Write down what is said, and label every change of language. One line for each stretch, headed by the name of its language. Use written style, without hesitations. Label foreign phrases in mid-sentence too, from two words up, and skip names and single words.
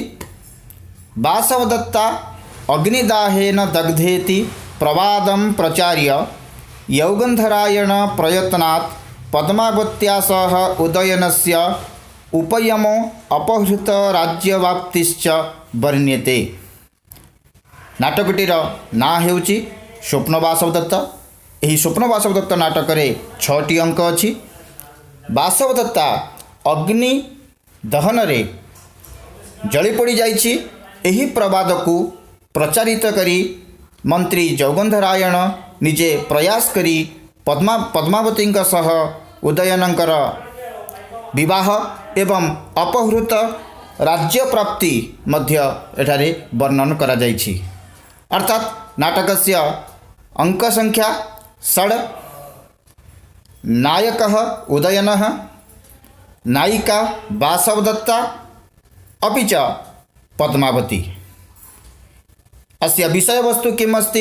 Sanskrit: वासवदत्ता अग्निदाहेन दग्धेति प्रवादं प्रचार्य यौगन्धरायण प्रयत्नात् पद्मावत्या सह उदयनस्य उपयमो अपहृत राज्यवाप्तिश्च वर्ण्यते।
Odia: ନାଟକଟିର ନା ହେଉଛି ସ୍ୱପ୍ନବାସବଦତ୍ତ। ଏହି ସ୍ୱପ୍ନ ବାସବଦତ୍ତ ନାଟକରେ 6ଟି ଅଙ୍କ ଅଛି। ବାସବଦତ୍ତା ଅଗ୍ନି ଦହନରେ ଜଳି ପଡ଼ିଯାଇଛି। ଏହି ପ୍ରବାଦକୁ ପ୍ରଚାରିତ କରି ମନ୍ତ୍ରୀ ଯୌଗନ୍ଧରାୟଣ ନିଜେ ପ୍ରୟାସ କରି ପଦ୍ମାବତୀଙ୍କ ସହ ଉଦୟନଙ୍କର ବିବାହ ଏବଂ ଅପହୃତ ରାଜ୍ୟ ପ୍ରାପ୍ତି ମଧ୍ୟ ଏଠାରେ ବର୍ଣ୍ଣନ କରା ଯାଇଛି।
Sanskrit: अर्थात नाटकस्य अंक संख्या 6, नायकः उदयनः, नायिका वासवदत्ता अपि च पद्मावती। अस्य विषयवस्तु किम् अस्ति?